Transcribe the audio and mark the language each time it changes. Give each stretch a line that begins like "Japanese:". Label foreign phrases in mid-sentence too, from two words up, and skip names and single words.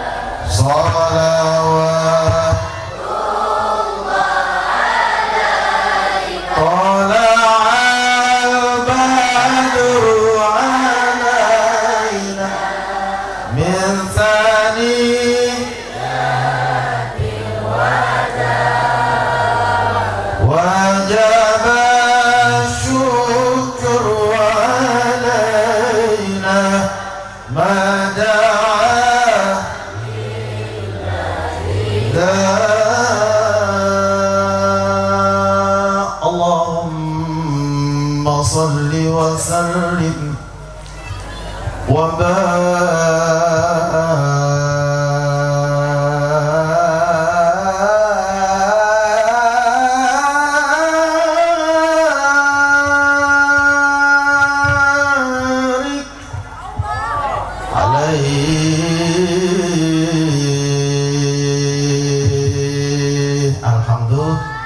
Arabic: صلوات طلع البدر علينا من ثنية
Indonesian: wajib syukur
Arabic: علينا ما دعا اللهم صل وسلم و بارك عليه. الحمد لله.